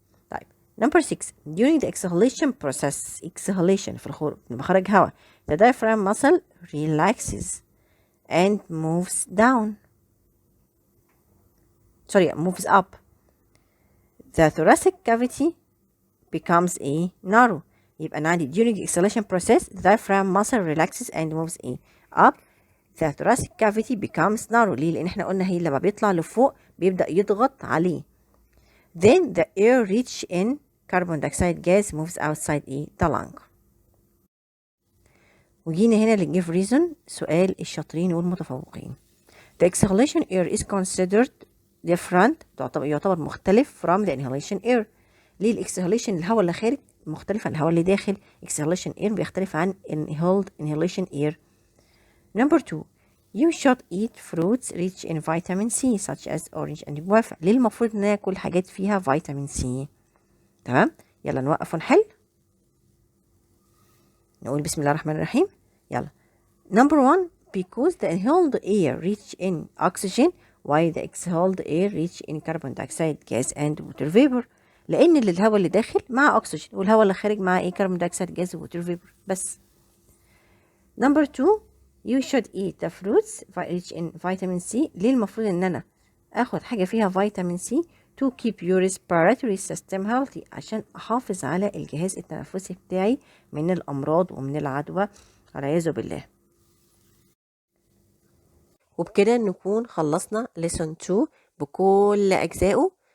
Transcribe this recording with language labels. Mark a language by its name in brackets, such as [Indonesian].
[English] طيب number 6 during the exhalation process exhalation [Arabic] في الخروج بخرج هواء [English] the diaphragm muscle relaxes and moves down moves up. The thoracic cavity becomes a narrow. [Arabic] يبقى أنا عندي [English] during exhalation process the diaphragm muscle relaxes and moves a up. The thoracic cavity becomes narrow. [Arabic] ليه؟ لأن احنا قلنا هي لما بيطلع لفوق بيبدأ يضغط عليه. [English] Then the air rich in carbon dioxide gas moves outside the lung. [Arabic] وجينا هنا للجيف ريزون، سؤال الشاطرين والمتفوقين. [English] The exhalation air is considered different [Arabic] يعتبر مختلف [English] from the inhalation air. [Arabic] ليه الاكسهاليشن الهواء اللي خارج مختلف عن الهواء اللي داخل؟ exhalation air بيختلف عن inhalation air. [English] Number 2 you should eat fruits rich in vitamin C such as orange and guava. [Arabic] ليه المفروض ناكل حاجات فيها فيتامين سي؟ تمام، يلا نوقف ونحل. نقول بسم الله الرحمن الرحيم. [English] يلا number 1 because the inhaled air rich in oxygen while the exhaled air rich in carbon dioxide gas and water vapor. [Arabic] لان الهواء اللي داخل مع اكسجين والهواء اللي خارج مع [English] carbon dioxide gas water vapor [Arabic] بس. [English] number 2 you should eat the fruits rich in vitamin C. [Arabic] ليه المفروض ان انا اخد حاجه فيها فيتامين سي [English] to keep your respiratory system healthy [Arabic] عشان احافظ على الجهاز التنفسي بتاعي من الامراض ومن العدوى والعياذ بالله. وبكده نكون خلصنا lesson 2 بكل اجزائه.